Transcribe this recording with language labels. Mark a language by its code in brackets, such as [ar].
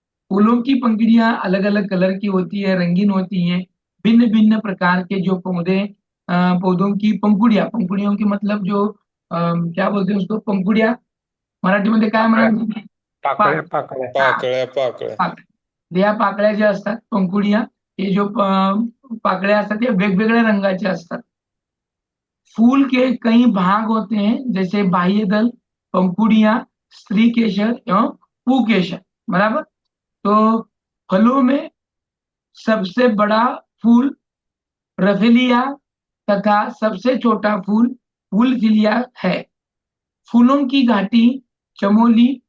[hi] फूलों की पंखुड़ियां अलग अलग कलर की होती है, रंगीन होती हैं। भिन्न भिन्न प्रकार के जो पौधों की पंखुड़ियों की मतलब जो क्या बोलते हैं उसको, पंखुड़िया [mr] मराठी मध्ये काय म्हणतात? पाकळ्या पाकळ्या. पाकळ्या पाकळ्या. पाकळ्या या पाकळ्या ज्या असतात पंखुडिया, हे जो पाकळ्या असतात या वेगवेगळ्या रंगाच्या असतात। [hi] फूल के कई भाग होते हैं, जैसे बाह्य दल, पंखुड़ियां, स्त्री केशर एवं पुकेशर, बराबर। तो फलों में सबसे बड़ा फूल रफेलिया तथा सबसे छोटा फूल फूलफिलिया है। फूलों की घाटी चमोली,